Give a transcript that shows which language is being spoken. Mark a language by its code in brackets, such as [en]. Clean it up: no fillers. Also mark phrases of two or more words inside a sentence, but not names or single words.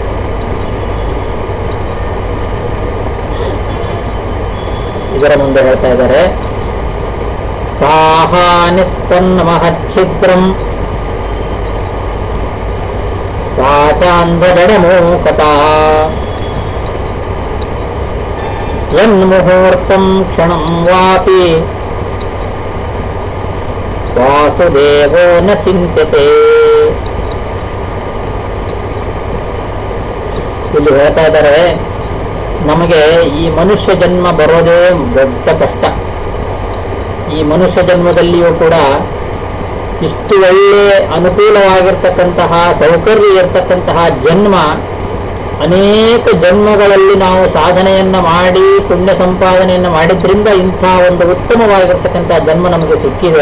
[kn] ಇದರ ಮುಂದೆ ಹೇಳ್ತಾ ಇದ್ದಾರೆ, [sa] ಸಾಹಾನಿಸ್ತನ್ನ ಮಹಚ್ಛಿದ್ರಂ ಸಾಚಾಂಧಡಮೂಕತಾ ಯನ್ಮುಹೂರ್ತಂ ಕ್ಷಣಂ ವಾಪಿ ವಾಸುದೇವೋ ನ ಚಿಂತ್ಯತೆ. [kn] ಇಲ್ಲಿ ಹೇಳ್ತಾ ಇದ್ದಾರೆ, ನಮಗೆ ಈ ಮನುಷ್ಯ ಜನ್ಮ ಬರೋದೇ ದೊಡ್ಡ ಕಷ್ಟ. ಈ ಮನುಷ್ಯ ಜನ್ಮದಲ್ಲಿಯೂ ಕೂಡ ಇಷ್ಟು ಒಳ್ಳೆ ಅನುಕೂಲವಾಗಿರ್ತಕ್ಕಂತಹ ಸೌಕರ್ಯ ಇರ್ತಕ್ಕಂತಹ ಜನ್ಮ, ಅನೇಕ ಜನ್ಮಗಳಲ್ಲಿ ನಾವು ಸಾಧನೆಯನ್ನ ಮಾಡಿ ಪುಣ್ಯ ಸಂಪಾದನೆಯನ್ನು ಮಾಡಿದ್ರಿಂದ ಇಂಥ ಒಂದು ಉತ್ತಮವಾಗಿರ್ತಕ್ಕಂತಹ ಜನ್ಮ ನಮಗೆ ಸಿಕ್ಕಿದೆ.